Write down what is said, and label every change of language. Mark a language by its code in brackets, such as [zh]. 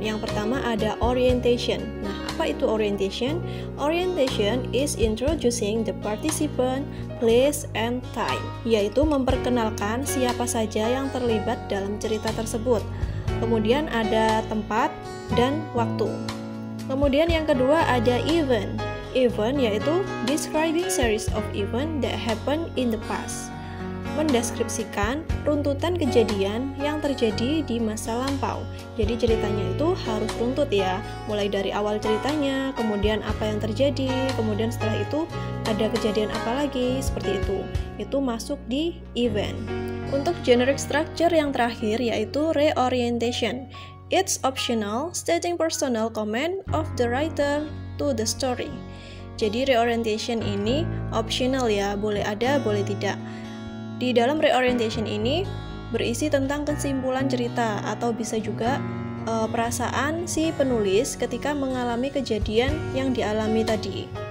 [id] Yang pertama ada orientation. Nah, apa itu orientation? [en] Orientation is introducing the participant, place, and time, [id] yaitu memperkenalkan siapa saja yang terlibat dalam cerita tersebut. Kemudian ada tempat dan waktu. Kemudian yang kedua ada event. [en] Event yaitu describing series of event that happen in the past. [id] Mendeskripsikan runtutan kejadian yang terjadi di masa lampau. Jadi ceritanya itu harus runtut ya, mulai dari awal ceritanya, kemudian apa yang terjadi, kemudian setelah itu ada kejadian apa lagi, seperti itu. Itu masuk di event. Untuk generic structure yang terakhir yaitu reorientation. [en] It's optional, stating personal comment of the writer to the story. [id] Jadi reorientation ini optional ya, boleh ada, boleh tidak. Di dalam reorientation ini berisi tentang kesimpulan cerita atau bisa juga perasaan si penulis ketika mengalami kejadian yang dialami tadi.